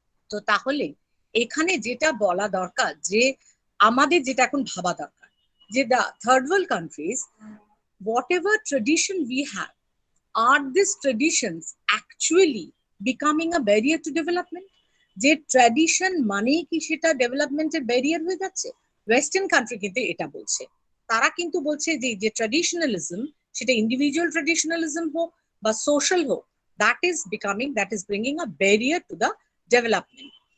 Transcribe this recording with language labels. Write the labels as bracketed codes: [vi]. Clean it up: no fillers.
[bn] তো তাহলে এখানে যেটা বলা দরকার, যে [en] আমাদের যেটা এখন ভাবা দরকার, যে the third world countries, whatever tradition we have, are these traditions actually becoming a barrier to development? [bn] যে ট্র্যাডিশন মানেই কি সেটা ডেভেলপমেন্টের ব্যারিয়ার হয়ে যাচ্ছে? ওয়েস্টার্ন কান্ট্রি কিন্তু এটা বলছে। তারা কিন্তু বলছে যে যে ট্র্যাডিশনালিজম, সেটা ইন্ডিভিজুয়াল ট্র্যাডিশনালিজম হোক বা সোশ্যাল হোক, [en] that is bringing a barrier to the development.